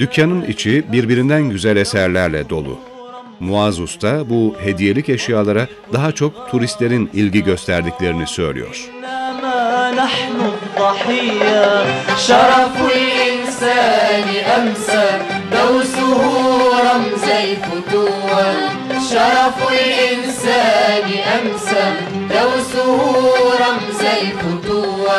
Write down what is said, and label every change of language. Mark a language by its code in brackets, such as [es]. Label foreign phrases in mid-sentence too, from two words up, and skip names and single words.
[tr] Dükkanın içi birbirinden güzel eserlerle dolu. Muaz Usta bu hediyelik eşyalara daha çok turistlerin ilgi gösterdiklerini söylüyor. [ar] إنما نحن الضحية شرف الإنسان أمسى دوسه رمز الفتوى. شرف الإنسان أمسى دوسه رمز الفتوى.